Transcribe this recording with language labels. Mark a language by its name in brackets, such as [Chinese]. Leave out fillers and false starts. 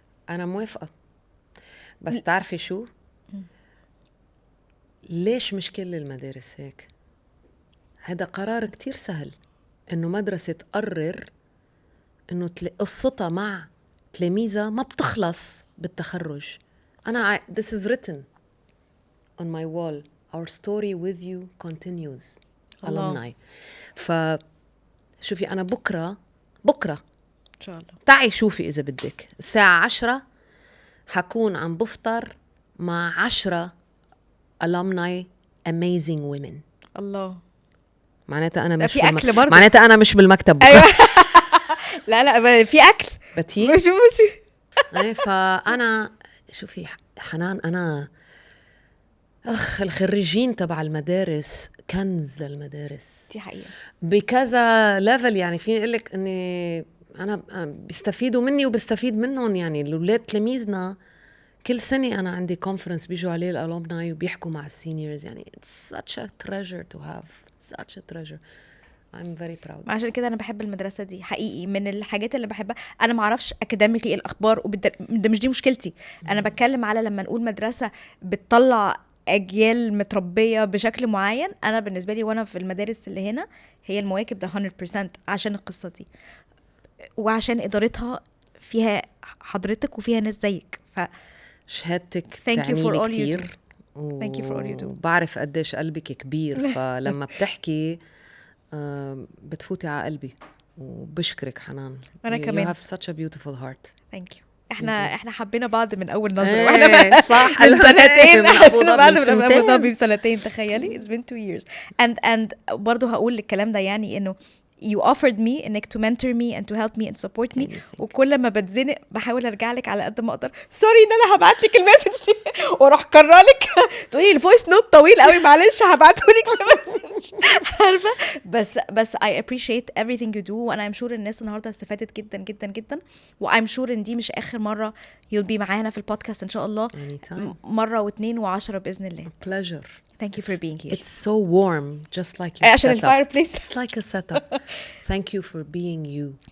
[Arabic] انا موافقه، بس تعرفي شو، ليش مش كل المدارس هيك؟ هذا قرار كتير سهل، انه مدرسه تقرر انه قصتها مع تلاميذها ما بتخلص بالتخرج. انا [English] this is written on my wall, our story with you continues. [Arabic] alumni. شوفي أنا بكرة إن شاء الله تعي شوفي إذا بدك الساعة 10 حكون عم بفطر مع 10 [English] alumni amazing women. [Arabic] الله. معناتها أنا مش في أكل برضه. معناتها أنا مش بالمكتب بكرة. أيوة. لا في أكل بتي مش بوسي. فأنا شوفي حنان، أنا الخريجين تبع المدارس كنز للمدارس. دي حقيقة. بكذا ليفل، يعني فيني اقول لك اني انا بيستفيدوا مني وبستفيد منهم. يعني الاولاد تلاميذنا كل سنه انا عندي كونفرنس بيجوا عليه الالومناي وبيحكوا مع السينيورز. يعني [English] it's such a treasure to have, such a treasure. I'm very proud. [Arabic] عشان كده انا بحب المدرسه دي حقيقي، من الحاجات اللي بحبها. انا ما اعرفش اكاديميكلي الاخبار ده مش دي مشكلتي. انا بتكلم على لما نقول مدرسه بتطلع اجيال متربيه بشكل معين. انا بالنسبه لي وانا في المدارس اللي هنا هي المواكب ده 100% عشان القصه دي، وعشان ادارتها فيها حضرتك وفيها ناس زيك. شهادتك [English] thank you for all you [Arabic] كتير [English] thank you for all you do. [Arabic] وبعرف قديش قلبك كبير. فلما بتحكي بتفوتي على قلبي. وبشكرك حنان. أنا كمان. [English] You have such a beautiful heart. thank you. [Arabic] احنا حبينا بعض من اول نظره إيه، واحنا صح. من سنتين من أبو حبينا بعض من من ابو سنتين. ظبي بسنتين، تخيلي [English] it's been 2 years and [Arabic] برضه هقول الكلام ده يعني انه [English] you offered me [Arabic] انك [English] to mentor me and to help me and support me Anything. [Arabic] وكل ما بتزنق بحاول ارجع لك على قد ما اقدر. سوري ان انا هبعت لك المسج دي واروح كرر لك تقولي الفويس نوت طويل قوي معلش هبعته لك في مسج عارفه. بس [English] I appreciate everything you do [Arabic] وانا [English] I'm sure [Arabic] الناس النهارده استفادت جدا جدا جدا و I'm sure ان دي مش اخر مره [English] you'll be [Arabic] معانا في البودكاست ان شاء الله. [English] Anytime. [Arabic] مره واثنين وعشرة باذن الله. [English] Pleasure. Thank you for being here. It's so warm, just like your [Arabic] عشان [English] setup. [Arabic] الفايربليس. [English] It's like a setup. Thank you for being you.